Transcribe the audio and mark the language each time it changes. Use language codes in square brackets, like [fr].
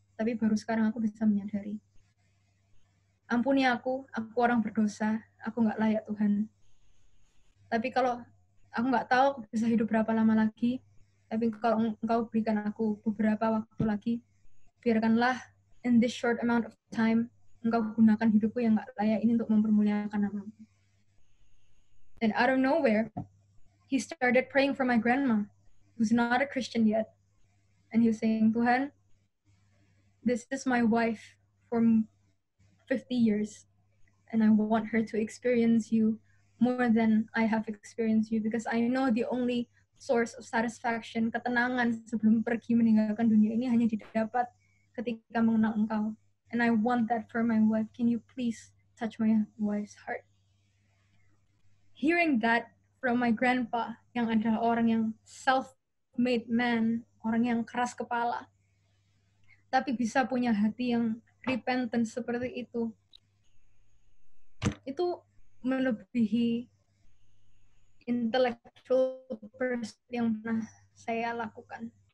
[id] Tapi baru sekarang aku bisa menyadari. Ampuni aku orang berdosa, aku nggak layak Tuhan. Tapi kalau aku nggak tahu aku bisa hidup berapa lama lagi, tapi kalau Engkau berikan aku beberapa waktu lagi, biarkanlah [en] in this short amount of time, [id] Engkau gunakan hidupku yang nggak layak ini untuk mempermuliakan nama-Mu. [en] And out of nowhere, he started praying for my grandma, who's not a Christian yet. And he was saying, Tuhan, this is my wife for 50 years, and I want her to experience you more than I have experienced you, because I know the only source of satisfaction, [id] ketenangan sebelum pergi meninggalkan dunia ini hanya didapat ketika mengenal Engkau. [en] And I want that for my wife. Can you please touch my wife's heart? Hearing that from my grandpa, [id] yang adalah orang yang [en] self-made man, [id] orang yang keras kepala, tapi bisa punya hati yang repentant seperti itu melebihi [en] intellectual pursuit [id] yang pernah saya lakukan.